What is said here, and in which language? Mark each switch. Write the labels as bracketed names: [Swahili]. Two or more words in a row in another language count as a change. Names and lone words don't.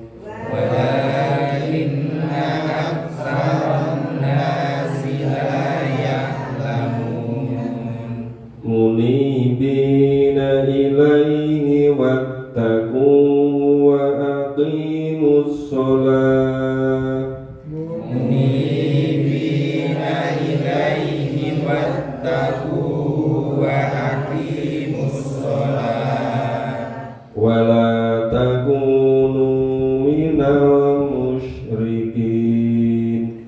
[Arabic] ولكن أكثر الناس لا يعلمون. منيبين إليه واتقوه وأقيموا الصلاة. منيبين إليه واتقوه وأقيموا الصلاة. ولا تكونوا من المشركين.